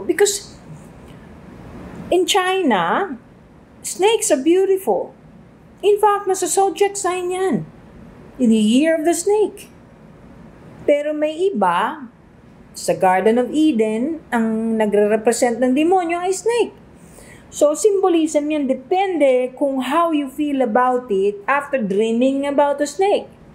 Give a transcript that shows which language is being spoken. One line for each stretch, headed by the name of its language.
English: Because in China, snakes are beautiful.
Filipino: In fact, nasa zodiac sign yan.
English: In the year of the snake.
Filipino: Pero may iba, sa Garden of Eden, ang nagre-represent ng demonyo ay snake. So, symbolism yan. Depende kung
English: how you feel about it after dreaming about a snake.